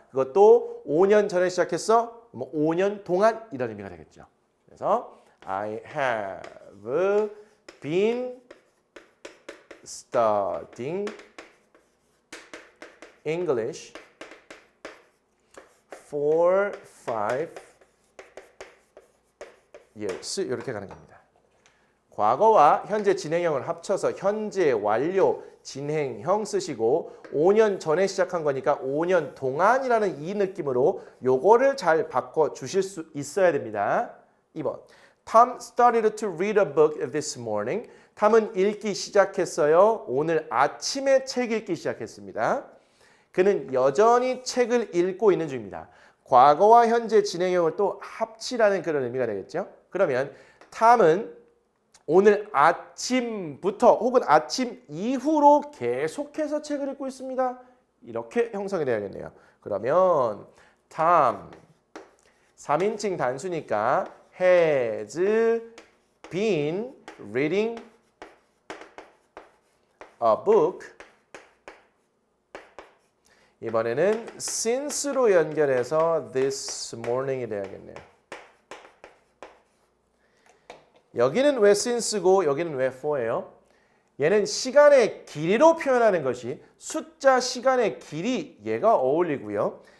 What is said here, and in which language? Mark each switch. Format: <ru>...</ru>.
<ko>그것도 5년 전에 시작했어. 5년 동안 이런 의미가 되겠죠. 그래서 I have been studying English for 5 years 이렇게 가는 겁니다. 과거와 현재 진행형을 합쳐서 현재 완료 진행형 쓰시고 5년 전에 시작한 거니까 5년 동안이라는 이 느낌으로 요거를 잘 바꿔 주실 수 있어야 됩니다. 2번.</ko> <en>Tom started to read a book this morning.</en> <ko>탐은 읽기 시작했어요. 오늘 아침에 책 읽기 시작했습니다. 그는 여전히 책을 읽고 있는 중입니다. 과거와 현재 진행형을 또 합치라는 그런 의미가 되겠죠. 그러면 탐은 오늘 아침부터 혹은 아침 이후로 계속해서 책을 읽고 있습니다. 이렇게 형성이 되어야겠네요. 그러면 Tom 3인칭 단수니까</ko> <en>has been reading a book.</en> <ko>이번에는 since로 연결해서</ko> <en>this morning</en> <ko>이 돼야겠네요. 여기는 왜 since고 여기는 왜 for예요? 얘는 시간의 길이로 표현하는 것이 숫자 시간의 길이 얘가 어울리고요.</ko>